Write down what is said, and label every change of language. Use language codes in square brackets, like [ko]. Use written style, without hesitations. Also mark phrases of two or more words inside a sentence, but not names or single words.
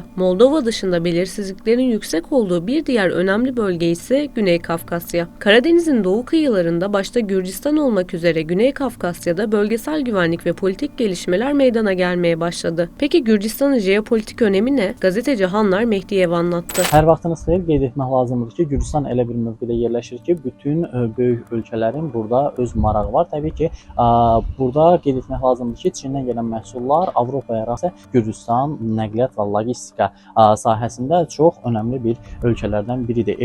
[tr] Moldova dışında belirsizliklerin yüksek olduğu bir diğer önemli bölge ise Güney Kafkasya. Karadeniz'in doğu kıyılarında başta Gürcistan olmak üzere Güney Kafkasya'da bölgesel güvenlik ve politik gelişmeler meydana gelmeye başladı. Peki Gürcistan'ın jeopolitik önemi ne? Gazeteci Hanlar Mehdiyev anlattı. [az] Hər vaxtınız xeyir, qeyd etmək lazımdır ki, Gürcistan elə bir mövqedə yerləşir ki, bütün böyük ölkələrin burada öz marağı var. Təbii ki, burada qeyd etmək lazımdır ki, Çindən gələn məhsullar Avropaya rastlayan Gürcistan nəqliyyat və logistika sahəsində çox önəmli bir ölkələrdən biridir.